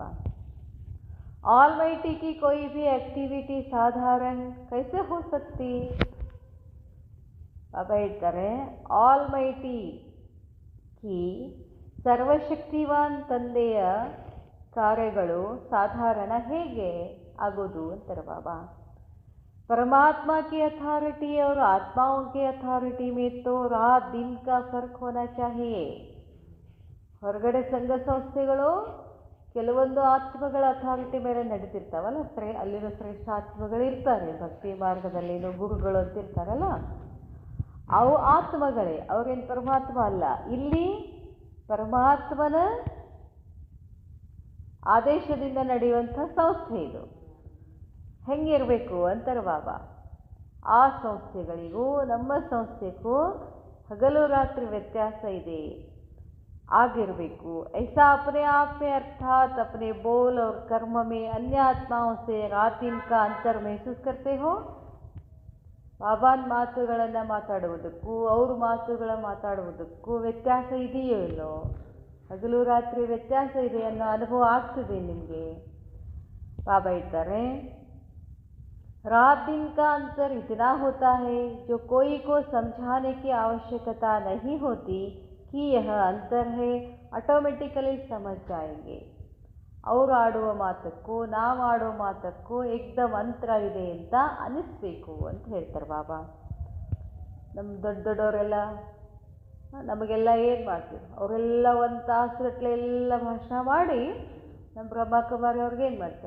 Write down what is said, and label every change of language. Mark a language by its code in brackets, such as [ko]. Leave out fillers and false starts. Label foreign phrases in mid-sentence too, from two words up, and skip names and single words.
[hi] ऑलमाइटी की कोई भी एक्टिविटी साधारण कैसे हो सकती? [kn] ಬಾಬಾ ಹೇಳ್ತಾರೆ, [hi] ऑलमाइटी की [kn] ಸರ್ವಶಕ್ತಿವಾನ್ ತಂದೆಯ ಕಾರ್ಯಗಳು ಸಾಧಾರಣ ಹೇಗೆ ಆಗೋದು ಅಂತಾರೆ ಬಾಬಾ. [hi] परमात्मा की अथॉरिटी और आत्माओं की अथॉरिटी में तो रात दिन का फर्क होना चाहिए. [kn] ಹೊರಗಡೆ ಸಂಘ ಸಂಸ್ಥೆಗಳು ಕೆಲವೊಂದು ಆತ್ಮಗಳ ಅಥಾರಿಟಿ ಮೇಲೆ ನಡೀತಿರ್ತಾವಲ್ಲ, ಅಲ್ಲಿನ ಶ್ರೇಷ್ಠ ಆತ್ಮಗಳು ಇರ್ತಾರೆ, ಭಕ್ತಿ ಮಾರ್ಗದಲ್ಲಿನೋ ಗುರುಗಳು ಅಂತ ಇರ್ತಾರಲ್ಲ, ಅವು ಆತ್ಮಗಳೇ, ಅವ್ರೇನು ಪರಮಾತ್ಮ ಅಲ್ಲ. ಇಲ್ಲಿ ಪರಮಾತ್ಮನ ಆದೇಶದಿಂದ ನಡೆಯುವಂಥ ಸಂಸ್ಥೆ ಇದು. ಹೆಂಗಿರಬೇಕು ಅಂತಾರೆ ಬಾಬಾ. ಆ ಸಂಸ್ಥೆಗಳಿಗೂ ನಮ್ಮ ಸಂಸ್ಥೆಗೂ ಹಗಲು ರಾತ್ರಿ ವ್ಯತ್ಯಾಸ ಇದೆ, ಆಗಿರಬೇಕು. [hi] ऐसा अपने आप में अर्थात अपने बोल और कर्म में अन्य आत्माओं से रात दिन का अंतर महसूस करते हो. [kn] ಬಾಬಾನ ಮಾತುಗಳನ್ನು ಮಾತಾಡುವುದಕ್ಕೂ ಅವ್ರ ಮಾತುಗಳ ಮಾತಾಡುವುದಕ್ಕೂ ವ್ಯತ್ಯಾಸ ಇದೆಯೋ ಇಲ್ಲೋ? ಹಗಲು ರಾತ್ರಿ ವ್ಯತ್ಯಾಸ ಇದೆ ಅನ್ನೋ ಅನುಭವ ಆಗ್ತದೆ ನಿಮಗೆ. ಬಾಬಾ ಹೇಳ್ತಾರೆ, [hi] रात दिन का अंतर इतना होता है जो कोई को समझाने की आवश्यकता नहीं होती कि यह अंतर है, ऑटोमेटिकली समझ जाएंगे. [kn] ಅವರು ಆಡುವ ಮಾತಕ್ಕೂ ನಾವು ಆಡೋ ಮಾತಕ್ಕೂ ಏಕ್ದಮ್ ಅಂತರ ಇದೆ ಅಂತ ಅನ್ನಿಸ್ಬೇಕು ಅಂತ ಹೇಳ್ತಾರೆ ಬಾಬಾ. ನಮ್ಮ ದೊಡ್ಡವರೆಲ್ಲ ನಮಗೆಲ್ಲ ಏನು ಮಾಡ್ತೀವಿ? ಅವರೆಲ್ಲ ಒಂದು ತಾಸುಗಟ್ಟಲೆ ಎಲ್ಲ ಭಾಷಣ ಮಾಡಿ ನಮ್ಮ ಬ್ರಹ್ಮಕುಮಾರಿ ಅವ್ರಿಗೆ ಏನು ಮಾಡ್ತಾರೆ?